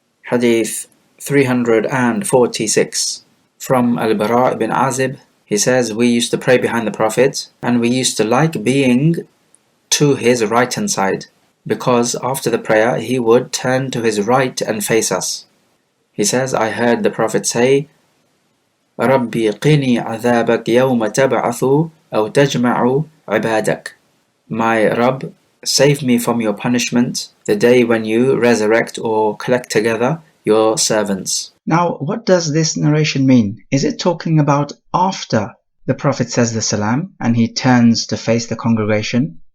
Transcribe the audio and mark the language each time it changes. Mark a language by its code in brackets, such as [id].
[en] Hadith 346. From Al-Bara' ibn Azib, he says, we used to pray behind the Prophet, and we used to like being to his right-hand side, because after the prayer, he would turn to his right and face us. He says, I heard the Prophet say, [ar] رَبِّي قِنِي عَذَابَكَ يَوْمَ تَبْعَثُ أَوْ تَجْمَعُ عِبَادَكَ. [en] My Rabb, save me from your punishment the day when you resurrect or collect together your servants. Now, what does this narration mean? Is it talking about after the Prophet says the salam and he turns to face the congregation?